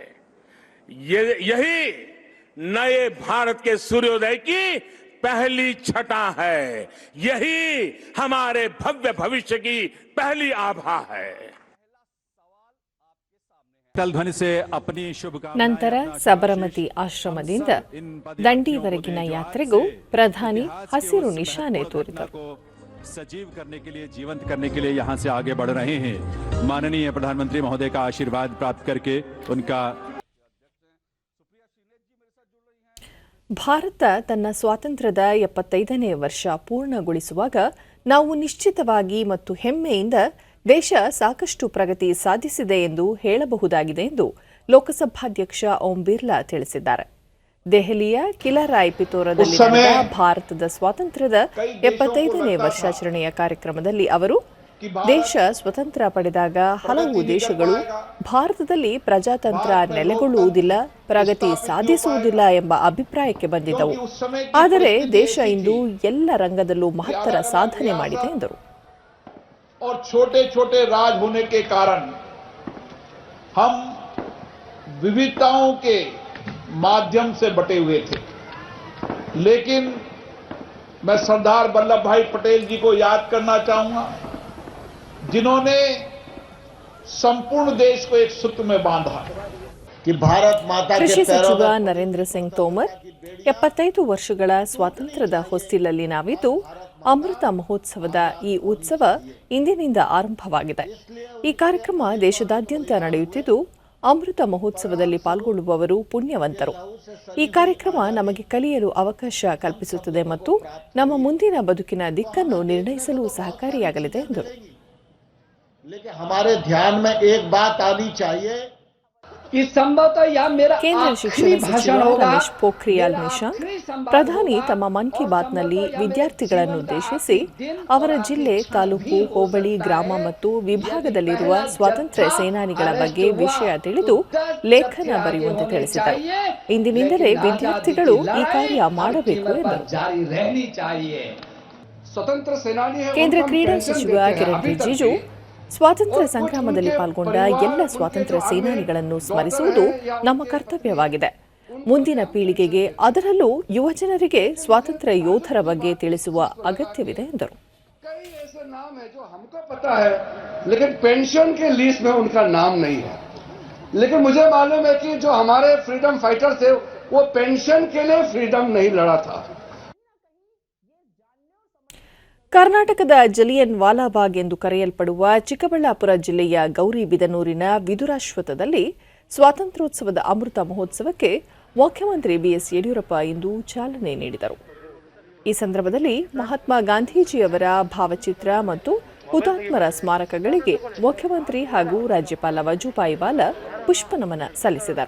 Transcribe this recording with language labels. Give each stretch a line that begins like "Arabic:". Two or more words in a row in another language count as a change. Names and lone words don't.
Hindi: यही नए भारत के सूर्योदय की पहली छटा है, यही हमारे भव्य भविष्य की पहली आभा है. कल ध्वनि से अपनी शुभकामनाएं
Kannada: ನಂತರ ಸಬರಮತಿ ಆಶ್ರಮದಿಂದ ದಂಡಿವರೆಗಿನ ಯಾತ್ರೆಗೂ ಪ್ರಧಾನಿ ಹಸಿರು ನಿಶಾನೆ ತೋರಿದರು.
Hindi: सजीव करने के लिए, जीवंत करने के लिए यहाँ से आगे बढ़ रहे हैं. माननीय प्रधानमंत्री महोदय का आशीर्वाद प्राप्त करके उनका
Kannada: ಭಾರತ ತನ್ನ ಸ್ವಾತಂತ್ರ್ಯದ 75ನೇ ವರ್ಷ ಪೂರ್ಣಗೊಳಿಸುವಾಗ ನಾವು ನಿಶ್ಚಿತವಾಗಿ ಮತ್ತು ಹೆಮ್ಮೆಯಿಂದ ದೇಶ ಸಾಕಷ್ಟು ಪ್ರಗತಿ ಸಾಧಿಸಿದೆ ಎಂದು ಹೇಳಬಹುದಾಗಿದೆ ಎಂದು ಲೋಕಸಭಾಧ್ಯಕ್ಷ ಓಂ ಬಿರ್ಲಾ ತಿಳಿಸಿದ್ದಾರೆ. ದೆಹಲಿಯ ಕಿಲಾರಾಯ್ ಪಿತೋರದಲ್ಲಿ ನಡೆದ ಭಾರತದ ಸ್ವಾತಂತ್ರ್ಯದ 75ನೇ ವರ್ಷಾಚರಣೆಯ ಕಾರ್ಯಕ್ರಮದಲ್ಲಿ ಅವರು ದೇಶ ಸ್ವತಂತ್ರ ಪಡೆದಾಗ ಹಲವು ದೇಶಗಳು ಭಾರತದಲ್ಲಿ ಪ್ರಜಾತಂತ್ರ ನೆಲೆಗೊಳ್ಳುವುದಿಲ್ಲ, ಪ್ರಗತಿ ಸಾಧಿಸುವುದಿಲ್ಲ ಎಂಬ ಅಭಿಪ್ರಾಯಕ್ಕೆ ಬಂದಿದ್ದವು. ಆದರೆ ದೇಶ ಇಂದು ಎಲ್ಲ ರಂಗದಲ್ಲೂ ಮಹತ್ತರ ಸಾಧನೆ ಮಾಡಿದೆ ಎಂದರು.
Hindi: और छोटे छोटे राज होने के कारण हम विविधताओं के माध्यम से बटे हुए थे, लेकिन मैं सरदार वल्लभ भाई पटेल जी को याद करना चाहूंगा, जिन्होंने संपूर्ण देश को एक सूत्र में बांधा कि भारत माता के
Kannada: ಕೃಷಿ
Hindi: पैरों
Kannada: ಸಚಿವ
Hindi: में
Kannada: ನರೇಂದ್ರ ಸಿಂಗ್ ತೋಮರ್ 75 ವರ್ಷಗಳ ಸ್ವಾತಂತ್ರ್ಯದ ಹೊಸ್ತಿಲಲ್ಲಿ ನಾವಿದ್ದು ಅಮೃತ ಮಹೋತ್ಸವದ ಈ ಉತ್ಸವ ಇಂದಿನಿಂದ ಆರಂಭವಾಗಿದೆ. ಈ ಕಾರ್ಯಕ್ರಮ ದೇಶದಾದ್ಯಂತ ನಡೆಯುತ್ತಿದ್ದು ಅಮೃತ ಮಹೋತ್ಸವದಲ್ಲಿ ಪಾಲ್ಗೊಳ್ಳುವವರು ಪುಣ್ಯವಂತರು. ಈ ಕಾರ್ಯಕ್ರಮ ನಮಗೆ ಕಲಿಯಲು ಅವಕಾಶ ಕಲ್ಪಿಸುತ್ತದೆ ಮತ್ತು ನಮ್ಮ ಮುಂದಿನ ಬದುಕಿನ ದಿಕ್ಕನ್ನು ನಿರ್ಣಯಿಸಲು ಸಹಕಾರಿಯಾಗಲಿದೆ ಎಂದರು.
Hindi: लेकिन हमारे ध्यान में एक बात आनी चाहिए, कि संभवतः यह मेरा
Kannada: ಕೇಂದ್ರ ಶಿಕ್ಷಣ
Hindi: आखिरी
Kannada: ಸಚಿವ
Hindi: भाषण होगा.
Kannada: ರಮೇಶ್ ಪೋಖ್ರಿಯಾಲ್ ನಿಶಾಂಕ್ ಪ್ರಧಾನಿ ತಮ್ಮ ಮನ್ ಕಿ ಬಾತ್ನಲ್ಲಿ ವಿದ್ಯಾರ್ಥಿಗಳನ್ನು ಉದ್ದೇಶಿಸಿ ಅವರ ಜಿಲ್ಲೆ, ತಾಲೂಕು, ಹೋಬಳಿ, ಗ್ರಾಮ ಮತ್ತು ವಿಭಾಗದಲ್ಲಿರುವ ಸ್ವಾತಂತ್ರ್ಯ ಸೇನಾನಿಗಳ ಬಗ್ಗೆ ವಿಷಯ ತಿಳಿದು ಲೇಖನ ಬರೆಯುವಂತೆ ತಿಳಿಸಿದರು. ಇಂದಿನಿಂದಲೇ ವಿದ್ಯಾರ್ಥಿಗಳು ಈ ಕಾರ್ಯ ಮಾಡಬೇಕು ಎಂದರು.
Hindi: जारी रहनी चाहिए. स्वतंत्र सेनानी है,
Kannada: ಕೇಂದ್ರ
Hindi: उनको
Kannada: ಕ್ರೀಡಾ
Hindi: पेंशन
Kannada: ಸಚಿವ
Hindi: देते हैं.
Kannada: ಕಿರಣ್
Hindi: अभी तक
Kannada: ರಿಜಿಜು
Hindi: भी
Kannada: ಸ್ವಾತಂತ್ರ್ಯ ಸಂಗ್ರಾಮದಲ್ಲಿ ಪಾಲ್ಗೊಂಡ ಎಲ್ಲ ಸ್ವಾತಂತ್ರ್ಯ ಸೇನಾನಿಗಳನ್ನು ಸ್ಮರಿಸುವುದು ನಮ್ಮ ಕರ್ತವ್ಯವಾಗಿದೆ. ಮುಂದಿನ ಪೀಳಿಗೆಗೆ, ಅದರಲ್ಲೂ ಯುವಜನರಿಗೆ ಸ್ವಾತಂತ್ರ್ಯ ಯೋಧರ ಬಗ್ಗೆ ತಿಳಿಸುವ ಅಗತ್ಯವಿದೆ ಎಂದರು.
Hindi: कई ऐसे नाम है जो हमको पता है, लेकिन पेंशन के लिस्ट में उनका नाम नहीं है. लेकिन मुझे मालूम है कि जो हमारे
English: freedom fighter
Hindi: थे वो पेंशन के लिए फ्रीडम नहीं लड़ा था.
Kannada: ಕರ್ನಾಟಕದ ಜಲಿಯನ್ ವಾಲಾಬಾಗ್ ಎಂದು ಕರೆಯಲ್ಪಡುವ ಚಿಕ್ಕಬಳ್ಳಾಪುರ ಜಿಲ್ಲೆಯ ಗೌರಿಬಿದನೂರಿನ ವಿದುರಾಶ್ವತ್ಥದಲ್ಲಿ ಸ್ವಾತಂತ್ರ್ಯೋತ್ಸವದ ಅಮೃತ ಮಹೋತ್ಸವಕ್ಕೆ ಮುಖ್ಯಮಂತ್ರಿ ಬಿಎಸ್ ಯಡಿಯೂರಪ್ಪ ಇಂದು ಚಾಲನೆ ನೀಡಿದರು. ಈ ಸಂದರ್ಭದಲ್ಲಿ ಮಹಾತ್ಮ ಗಾಂಧೀಜಿಯವರ ಭಾವಚಿತ್ರ ಮತ್ತು ಹುತಾತ್ಮರ ಸ್ಮಾರಕಗಳಿಗೆ ಮುಖ್ಯಮಂತ್ರಿ ಹಾಗೂ ರಾಜ್ಯಪಾಲ ವಜೂಭಾಯಿ ವಾಲಾ ಪುಷ್ಪನಮನ ಸಲ್ಲಿಸಿದರು.